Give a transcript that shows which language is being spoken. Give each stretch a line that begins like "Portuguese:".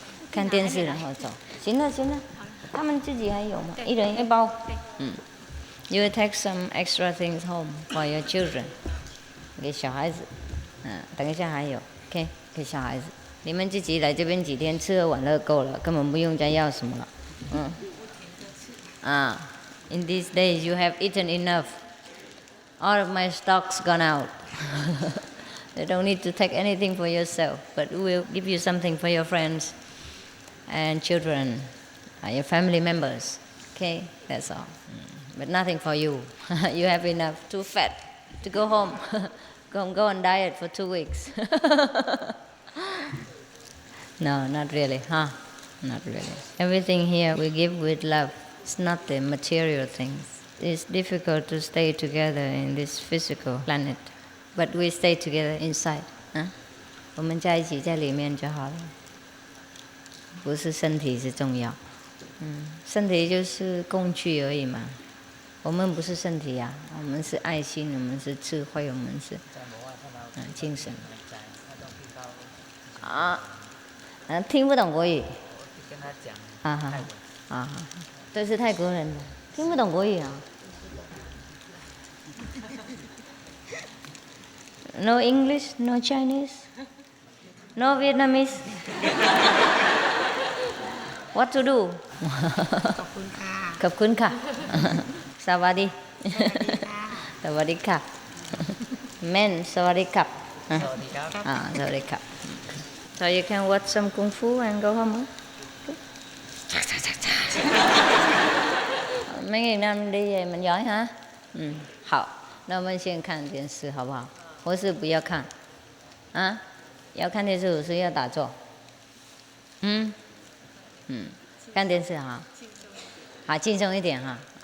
Chinese: 看电视然后走。行了，他们自己还有吗？一人一包。
English: You will take some extra things home for your children.
Chinese: 给小孩子，等一下还有 ，OK， 给小孩子。你们自己来这边几天，吃喝玩乐够了，根本不用再要什么了。
English: In these days you have eaten enough. All of my stock's gone out. You don't need to take anything for yourself, but we will give you something for your friends and children, your family members. Okay, that's all. But nothing for you. You have enough. Too fat to go home. Go on diet for 2 weeks. No, not really, huh? Not really. Everything here we give with love. It's not the material things. It's difficult to stay together in this physical planet, but we stay together inside.
Chinese: 我们在一起在里面就好了，不是身体是重要。身体就是工具而已嘛。我们不是身体呀，我们是爱心，我们是智慧，我们是精神。听不懂国语。跟他讲。这是泰国人的，听不懂国语啊。
English: No English, no Chinese, no Vietnamese. What to do?
Thai: ขอบคุณค่ะ ขอบคุณค่ะ สวัสดี สวัสดีค่ะ Men สวัสดีครับ สวัสดีครับ สวัสดีครับ
English: So you can watch some kung fu and go home.
Vietnamese: mấy ngày năm đi về mình giỏi hả?
Chinese: 好，那我们先看电视好不好？或是不要看？要看电视，或是要打坐？看电视哈，好轻松一点哈。